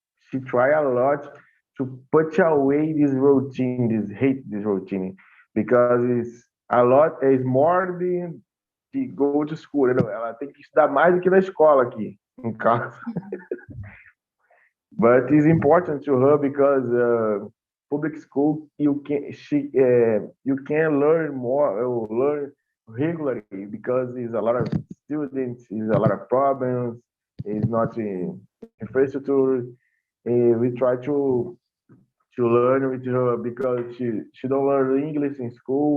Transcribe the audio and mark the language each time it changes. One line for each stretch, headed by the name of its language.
English: She try a lot to put away this routine, hate this routine, because it's a lot. It's more than de go to school.
Portuguese: Ela tem que estudar mais do que na escola aqui, em casa.
English: But it's important to her because public school you can learn more, learn regularly because there's a lot of students, there's a lot of problems. It's not in infrastructure. We try to learn with her because she don't learn English in school.